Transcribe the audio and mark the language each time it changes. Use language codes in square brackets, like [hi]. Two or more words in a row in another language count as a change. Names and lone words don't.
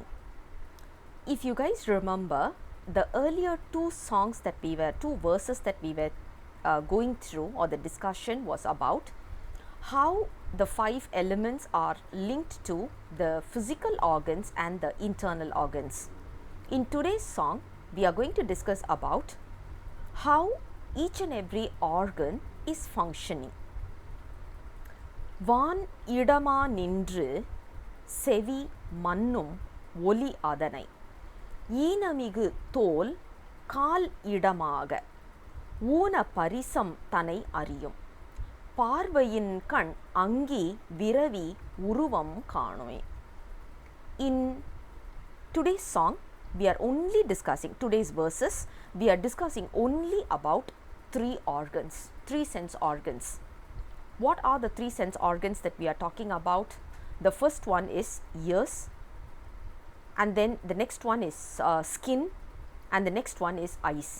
[en] If you guys remember, the earlier two verses that we were going through, or the discussion was about how the five elements are linked to the physical organs and the internal organs. In today's song, we are going to discuss about how each and every organ is functioning. [ta] வான் இடமா நின்று செவி மன்னும் ஒலி அதனை. ஈனமிகு தோல் கால் இடமாக ஊன பரிசம் தனை அறியும் பார்வையின் கண் அங்கி விரவி உருவம் காணுமே. [en] In today's song, we are only discussing today's verses. We are discussing only about three organs, three sense organs. What are the three sense organs that we are talking about? The first one is ears, and then the next one is skin, and the next one is eyes.